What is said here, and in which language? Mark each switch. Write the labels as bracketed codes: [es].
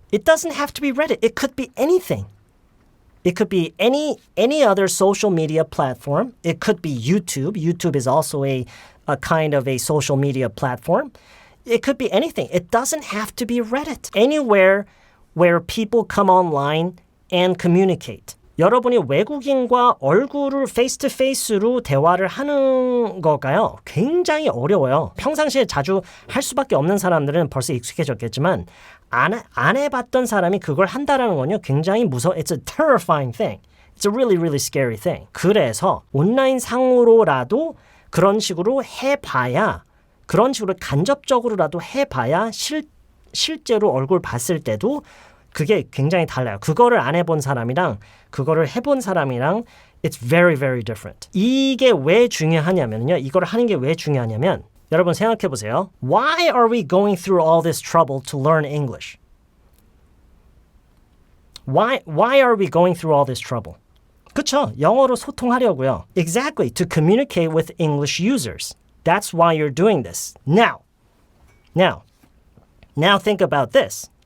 [en] It doesn't have to be Reddit. It could be anything. It could be any other social media platform. It could be YouTube. YouTube is also a kind of a social media platform. It could be anything. It doesn't have to be Reddit. Anywhere where people come online and communicate. [ko] 여러분이 외국인과 얼굴을 face-to-face로 대화를 하는 거가요. 굉장히 어려워요. 평상시에 자주 할 수밖에 없는 사람들은 벌써 익숙해졌겠지만 안 해봤던 사람이 그걸 한다라는 건요. 굉장히 [en] It's a terrifying thing. It's a really, really scary thing. [ko] 그래서 온라인 상으로라도 그런 식으로 해봐야 그런 식으로 간접적으로라도 해봐야 실제로 얼굴 봤을 때도 그게 굉장히 달라요. 그거를 안 해본 사람이랑 그거를 해본 사람이랑 [en] it's very, very different. [ko] 이게 왜 중요하냐면요. 이걸 하는 게 왜 중요하냐면 여러분 생각해 보세요. [en] Why are we going through all this trouble to learn English? Why are we going through all this trouble? [ko] 그쵸? 영어로 소통하려고요. [en] Exactly, to communicate with English users. That's why you're doing this. Now think about this.